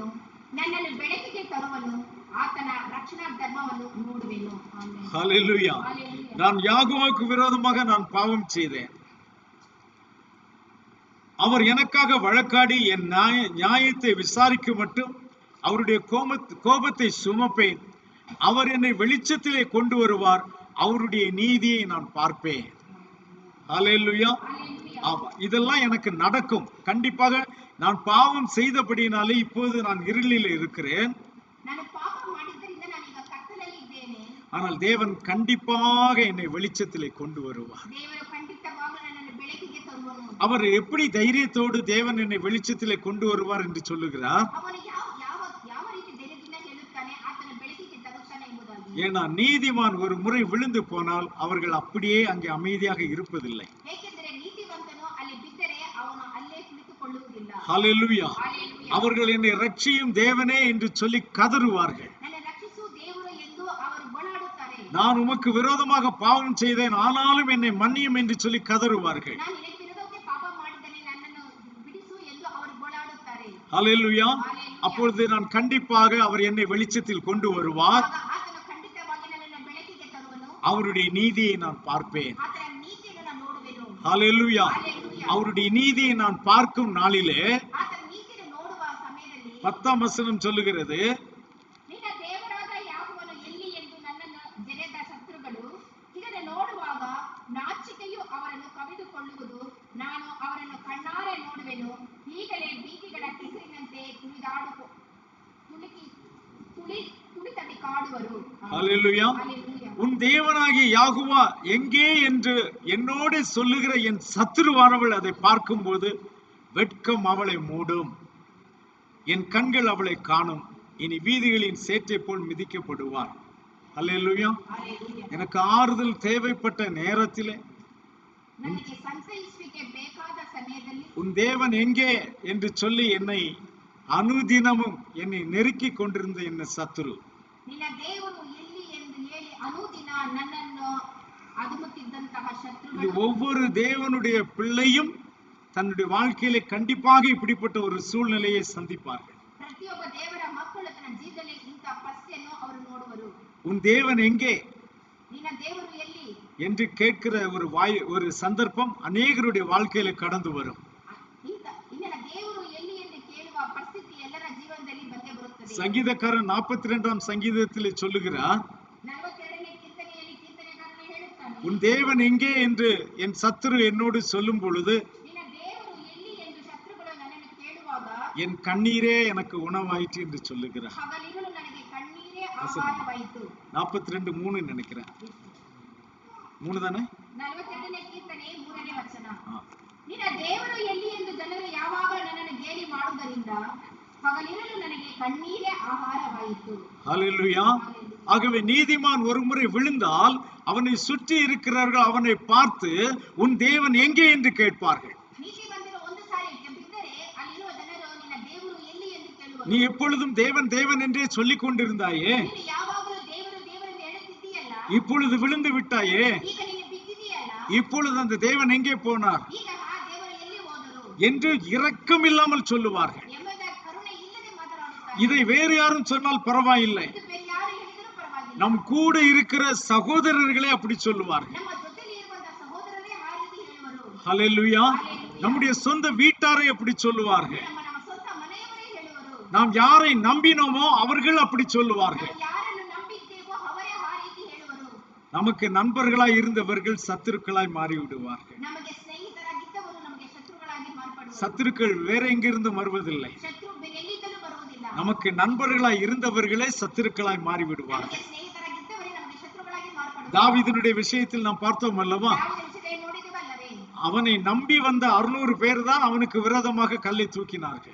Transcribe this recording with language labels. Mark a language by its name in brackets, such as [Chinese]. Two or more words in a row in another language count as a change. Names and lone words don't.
[Kannada] ನನ್ನನ್ನು ಬೆಳಕಿಗೆ ತರುವನು. ಆತನ ರಕ್ಷಣಾ ಧರ್ಮವನ್ನು ನೋಡುವೆನು. ಆಮೆನ್. [Tamil] ஹல்லேலூயா. ஹல்லேலூயா. நான் யாகுவாவுக்கு விரோதமாக நான் பாவம் செய்தேன். அவர் எனக்காக வழக்காடி என் நியாயத்தை விசாரிக்கும் மட்டும் அவருடைய கோபத்தை சுமப்பேன். அவர் என்னை வெளிச்சத்திலே கொண்டு வருவார். அவருடைய நீதியை நான் பார்ப்பேன். ஹல்லேலூயா. ஹல்லேலூயா. ஆமா, இதெல்லாம் எனக்கு நடக்கும். கண்டிப்பாக நான் பாவம் செய்தபடினாலே இப்போது நான் இருளில் இருக்கிறேன். [Kannada] ನಾನು ಪಾಪ ಮಾಡಿದ್ದರಿಂದ ನಾನೀಗ ಕತ್ತಲಲ್ಲಿ ಇದ್ದೇನೆ. [Tamil] ஆனால் தேவன் கண்டிப்பாக என்னை வெளிச்சத்திலே கொண்டு வருவார். [Kannada] ದೇವರು ಖಂಡಿತವಾಗಲೂ ನನ್ನನ್ನು ಬೆಳಕಿಗೆ ತರುವನು. [Tamil] அவர் எப்படி தைரியத்தோடு தேவன் என்னை வெளிச்சத்திலே கொண்டு வருவார் என்று சொல்லுகிறார்? [Kannada] ಅವನು ಯಾವ ಯಾವ ಯಾವ ರೀತಿ ಧೈರ್ಯದಿಂದ ಹೇಳುತ್ತಾನೆ ಆತನ ಬೆಳಕಿಗೆ ತರುತ್ತಾನೆ ಎಂಬುದಾಗಿ. [Tamil] ஏன்னா நீதிமான் ஒரு முறை விழுந்து போனால் அவர்கள் அப்படியே அங்கே அமைதியாக இருப்பதில்லை. [Kannada] ಏಕೆಂದರೆ ನೀತಿವಂತನು ಅಲ್ಲಿ ಬಿದ್ದರೆ ಅವನು ಅಲ್ಲೇ ಕುಳಿತುಕೊಳ್ಳುವುದಿಲ್ಲ. [Tamil] ஹல்லேலூயா. [Kannada] ಹಲ್ಲೆಲೂಯಾ. [Tamil] அவர்கள் என்னை ரட்சியும் தேவனே என்று சொல்லி கதறுவார்கள். [Kannada] ನನ್ನ ರಕ್ಷಿಸು ದೇವರು ಎಂದು ಅವರು ಗೋಳಾಡುತ್ತಾರೆ. [Tamil] நான் உமக்கு விரோதமாக பாவம் செய்தேன், ஆனாலும் என்னை மன்னியும் என்று சொல்லி கதறுவார்கள். [Kannada] ನಾನು ನಿನಗೆ ವಿರೋಧವಾಗಿ ಪಾಪ ಮಾಡಿದ್ದೇನೆ, ನನ್ನನ್ನು ಬಿಡಿಸು ಎಂದು ಅವರು ಗೋಳಾಡುತ್ತಾರೆ. [Tamil] ஹல்லேலூயா. அப்பொழுது நான் கண்டிப்பாக அவர் என்னை வெளிச்சத்தில் கொண்டு வருவார். [Kannada] ಆಗ ಆತನು ಖಂಡಿತವಾಗಿ ನನ್ನನ್ನು ಬೆಳಕಿಗೆ ತರುವನು. [Tamil] அவருடைய நீதியை நான் பார்ப்பேன். [Kannada] ಆತನ ನೀತಿಯನ್ನು ನಾನು ನೋಡುವೆನು. [Tamil] ஹல்லேலூயா. ஹல்லேலூயா. அவருடைய நீதியை நான் பார்க்கும் நாளிலே [Kannada] ಆತನ ನೀತಿಯನ್ನು ನೋಡುವ ಸಮಯದಲ್ಲಿ [Tamil] 10ஆம் வசனம் சொல்லுகிறது, [Kannada] ನಿನ್ನ ದೇವರಾದ ಯೆಹೋವನು ಎಲ್ಲಿ ಎಂದು ನನ್ನನ್ನು ಜರೆದ ಶತ್ರುಗಳು ಇದನ್ನು ನೋಡುವಾಗ ನಾಚಿಕೆಯು ಅವರನ್ನು ಕವಿದುಕೊಳ್ಳುವುದು. ನಾನು ಅವರನ್ನು ಕಣ್ಣಾರೆ ನೋಡುವೆನು. ಈಗಲೇ ಬೀದಿಗಳ ಕೆಸರಿನಂತೆ ತುಳಿತಡಿ ಕಾಡುವರು. [Tamil] ஹல்லேலூயா. ஹல்லேலூயா. உன் தேவனாகிய யாகுவா எங்கே என்று என்னோடு சொல்லுகிற என் சத்துருவானவள் அதை பார்க்கும்போது வெட்கம் அவளை மூடும், என் கண்கள் அவளை காணும். இனி வீதிகளின் சேற்றை போல் மிதிக்கப்படுவார். ஹல்லேலூயா. ஹல்லேலூயா. எனக்கு ஆறுதல் தேவைப்பட்ட நேரத்திலே [Kannada] ನನಗೆ ಸಂತೈಸುವಿಕೆ ಬೇಕಾದ ಸಮಯದಲ್ಲಿ [Tamil] உன் தேவன் எங்கே என்று சொல்லி என்னை அனுதினமும் என்னை நெருக்கி கொண்டிருந்த என்ன சத்துரு, [Kannada] ನಿನ್ನ ದೇವರು ಎಲ್ಲಿ ಎಂದು ಹೇಳಿ ಅನುದಿನ ನನ್ನನ್ನು ಅದುಮುತ್ತಿದ್ದಂತಹ [Tamil] இது [Kannada] ಶತ್ರುಗಳು [Tamil] ஒவ்வொரு தேவனுடைய பிள்ளையும் தன்னுடைய வாழ்க்கையிலே கண்டிப்பாக இப்படிப்பட்ட ஒரு சூழ்நிலையை சந்திப்பார்கள். [Kannada] ಪ್ರತಿಯೊಬ್ಬ ದೇವರ ಮಕ್ಕಳು ತನ್ನ ಜೀವನದಲ್ಲಿ ಇಂತಹ ಪರಿಸ್ಥಿತಿಯನ್ನು ಅವರು ನೋಡುವರು. [Tamil] உன் தேவன் எங்கே [Kannada] ನಿನ್ನ ದೇವರು ಎಲ್ಲಿ [Tamil] என்று கேட்கிற ஒரு சந்தர்ப்பம் அநேகருடைய வாழ்க்கையில கடந்து வரும். [Kannada] ನಿನ್ನ ದೇವರು ಎಲ್ಲಿ ಎಂದು ಕೇಳುವ ಪರಿಸ್ಥಿತಿ ಎಲ್ಲರ ಜೀವನದಲ್ಲಿ ಬಂದೇ ಬರುತ್ತದೆ. [Tamil] சங்கீதக்காரன் 42ஆம் சங்கீதத்திலே சொல்லுகிறார், [Kannada] 42ನೇ ಕೀರ್ತನೆಯಲ್ಲಿ ಕೀರ್ತನೆಗಾರನು ಹೇಳುತ್ತಾನೆ, [Tamil] உன் தேவன் எங்கே என்று என் சத்துரு என்னோடு சொல்லும் பொழுது [Kannada] ನಿನ್ನ ದೇವರು ಎಲ್ಲಿ ಎಂದು ಶತ್ರುಗಳು ನನ್ನನ್ನು ಕೇಳುವಾಗ [Tamil] என் கண்ணீரே எனக்கு உணவாயிற்று என்று சொல்லுகிறார். [Kannada] ಹಗಲಿರುಳು ನನಗೆ ಕಣ್ಣೀರೇ ಆಹಾರವಾಯಿತು. [Tamil] 42:3 நினைக்கிறேன். 3 தானே? [Kannada] 42ನೇ ಕೀರ್ತನೆ 3ನೇ ವಚನ. ನಿನ್ನ ದೇವರು ಎಲ್ಲಿ ಎಂದು ಜನರು ಯಾವಾಗ ನನ್ನನ್ನು ಗೇಲಿ ಮಾಡುವುದರಿಂದ ಹಗಲಿರಲು ನನಗೆ ಕಣ್ಣೀರೇ ಆಹಾರವಾಯಿತು. [Tamil] ஹல்லேலூயா. ஆகவே நீதிமான் ஒருமுறை விழுந்தால் அவனை சுற்றி இருக்கிறவர்கள் அவனை பார்த்து உன் தேவன் எங்கே என்று கேட்பார்கள். [Kannada] ನೀತಿವಂತರು ಒಂದು ಸಾರಿ ಬಿದ್ದರೆ ಅಲ್ಲಿರುವ ಜನರು ನಿನ್ನ ದೇವರು ಎಲ್ಲಿ ಎಂದು ಕೇಳುವರು. [Tamil] நீ எப்பொழுதும் தேவன் தேவன் என்றே சொல்லிக் கொண்டிருந்தாயே, [Kannada] ನೀನು ಯಾವಾಗಲೂ ದೇವರು ದೇವರು ಎಂದು ಹೇಳುತ್ತಿದ್ದೀಯಲ್ಲ, [Tamil] இப்பொழுது விழுந்து விட்டாயே, [Kannada] ಈಗ ನೀನು ಬಿದ್ದಿದೆಯಲ್ಲ, [Tamil] இப்பொழுது அந்த தேவன் எங்கே போனார் [Kannada] ಈಗ ಆ ದೇವರು ಎಲ್ಲಿ ಹೋದರು [Tamil] என்று இரக்கம் இல்லாமல் சொல்லுவார்கள். [Kannada] ಎಂಬುದ ಕರುಣೆ ಇಲ್ಲದೆ ಮಾತನಾಡುತ್ತಾರೆ. [Tamil] இதை வேறு யாரும் சொன்னால் பரவாயில்லை, [Kannada] ಇದು ಬೇರೆ ಯಾರು ಹೇಳಿದರೂ ಪರವಾಗಿಲ್ಲ. [Tamil] நம் கூட இருக்கிற சகோதரர்களே அப்படி சொல்லுவார்கள். [Kannada] ನಮ್ಮ ಜೊತೆಲಿ ಇರುವಂತಹ ಸಹೋದರರೇ ಆ ರೀತಿ ಹೇಳುವರು. [Tamil] ஹல்லேலூயா. நம்முடைய சொந்த வீட்டாரை அப்படி சொல்லுவார்கள். [Kannada] ನಮ್ಮ ಸ್ವಂತ ಮನೆಯವರೇ ಹೇಳುವರು. [Tamil] நாம் யாரை நம்பினோமோ அவர்கள் அப்படி சொல்லுவார்கள். [Kannada] ನಾವು ಯಾರನ್ನು ನಂಬಿದ್ದೇವೋ ಅವರೇ ಆ ರೀತಿ ಹೇಳುವರು. [Tamil] நமக்கு நண்பர்களாய் இருந்தவர்கள் சத்துருக்களாய் மாறிவிடுவார்கள். [Kannada] ನಮಗೆ ಸ್ನೇಹಿತರಾಗಿದ್ದವರು ನಮಗೆ ಶತ್ರುಗಳಾಗಿ ಮಾರ್ಪಡುವರು. [Tamil] சத்துருக்கள் வேற எங்கிருந்து வருவதில்லை, [Kannada] ಶತ್ರು ಎಲ್ಲಿಂದಲೂ ಬರುವುದಿಲ್ಲ. [Tamil] நமக்கு நண்பர்களாய் இருந்தவர்களே சத்துருக்களாய் மாறிவிடுவார்கள். [Kannada] ನಮಗೆ ಸ್ನೇಹಿತರಾಗಿದ್ದವರೇ ನಮಗೆ ಶತ್ರುಗಳಾಗಿ ಮಾರ್ಪಡುವರು. [Tamil] தாவீதினுடைய விஷயத்தில் நாம் பார்த்தோம் அல்லவா, [Kannada] ದಾವೀದನ ವಿಷಯ ನೋಡಿದೆವಲ್ಲವೇ, [Tamil] அவனை நம்பி வந்த 600 பேர் தான் அவனுக்கு விரோதமாக கல்லை தூக்கினார்கள்.